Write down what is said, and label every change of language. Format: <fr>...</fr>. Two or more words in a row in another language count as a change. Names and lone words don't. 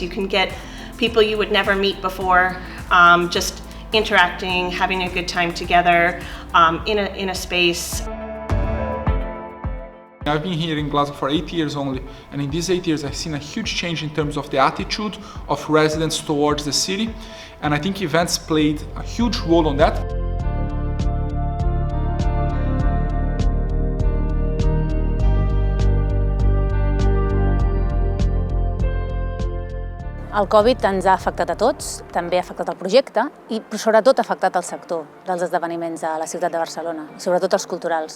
<en>You can get people you would never meet before, just interacting, having a good time together in a space. I've been here in Glasgow for 8 years only, and in these 8 years I've seen a huge change in terms of the attitude of residents towards the city, and I think events played a huge role on that.</en> <ca>El Covid ens ha afectat a tots, també ha afectat el projecte i sobretot ha afectat el sector dels esdeveniments a la ciutat de Barcelona, i sobretot els culturals.</ca>